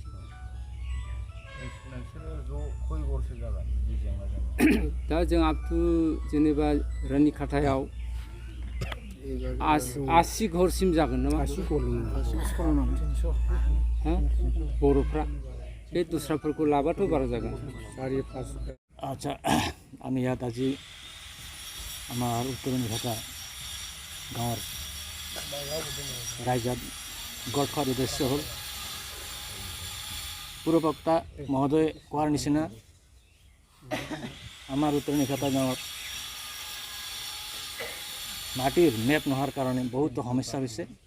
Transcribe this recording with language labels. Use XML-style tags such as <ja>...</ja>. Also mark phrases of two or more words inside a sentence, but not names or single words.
<brx>नोंसोरो ज' खय घरसो जागोन बिदि जेंना जागोन? दा जों</brx> <en>up to</en> <brx>जेनेबा रानिखाथायाव 80 घरसिम जागोन नामा? 80 बर'फ्रा बे दस्राफोरखौ लाबाथ' बारा जागोन। 4-5। अच्छा,</brx> <as>আমি ইয়াত আজি আমাৰ উত্তৰনিখাতা গাঁৱৰ ৰাইজত গোট খোৱাৰ উদ্দেশ্য হ'ল পূৰ্ববক্তা মহোদয়ে কোৱাৰ নিচিনা আমাৰ উত্তৰনিখাতা গাঁৱত মাটিৰ মেপ নোহোৱাৰ কাৰণে বহুতো সমস্যা হৈছে।</as>